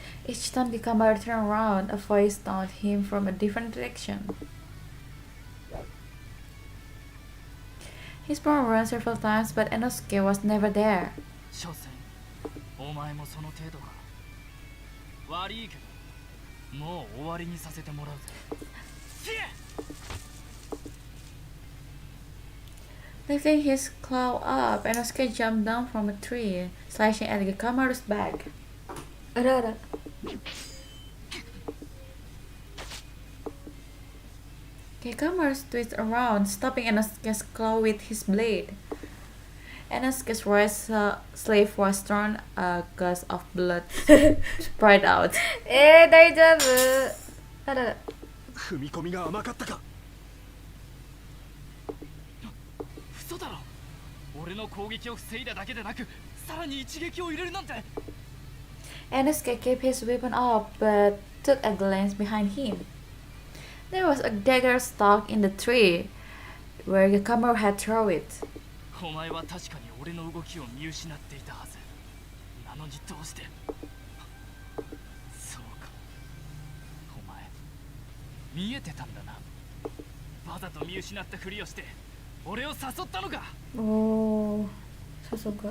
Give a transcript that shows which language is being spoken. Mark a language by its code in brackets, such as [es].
[en] Each time Gekkamaru turned around, a voice taunted him from a different direction. He spun around several times, but Enosuke was never there. [ja] 所詮お前もその程度か。悪いけどもう終わりにさせてもらうぜ。 [en] Lifting his claw up, Enosuke jumped down from a tree, slashing at Gekkamaru's back. [id] Ada. [en] Gekkamaru twisted around, stopping Enosuke's claw with his blade. Enosuke's right sleeve was torn, a gush of blood sprayed out. [id] Daijoubu. Ada. [ja] 踏み込みが甘かったか。嘘だろ。俺の攻撃を防いだだけでなく、さらに一撃を入れるなんて。 [en] Enosuke kept his weapon up, but took a glance behind him. There was a dagger stuck in the tree, where Gekkamaru had thrown it. [ja] お前は確かに俺の動きを見失っていたはず。なのにどうして。そうか。お前見えてたんだな。わざと見失ったふりをして俺を誘ったのか。 Oh, Sasuga.